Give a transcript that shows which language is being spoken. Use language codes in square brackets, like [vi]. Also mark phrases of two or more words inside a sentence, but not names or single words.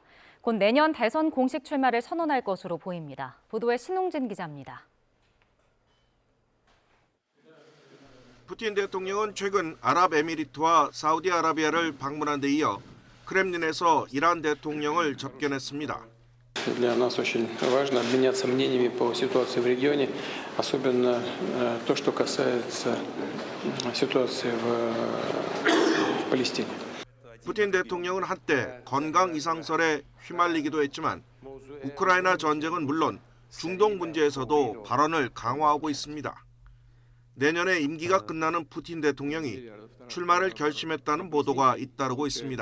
[ko] 곧 내년 대선 공식 출마를 선언할 것으로 보입니다. 보도에 신웅진 기자입니다. 푸틴 대통령은 최근 아랍에미리트와 사우디아라비아를 방문한 데 이어 크렘린에서 이란 대통령을 접견했습니다. [ru] Для нас очень важно обменяться мнениями по ситуации в регионе, особенно то, что касается ситуации в Палестине. [ko] 푸틴 대통령은 한때 건강 이상설에 휘말리기도 했지만 우크라이나 전쟁은 물론 중동 문제에서도 발언을 강화하고 있습니다. 내년에 임기가 끝나는 푸틴 대통령이 출마를 결심했다는 보도가 잇따르고 있습니다.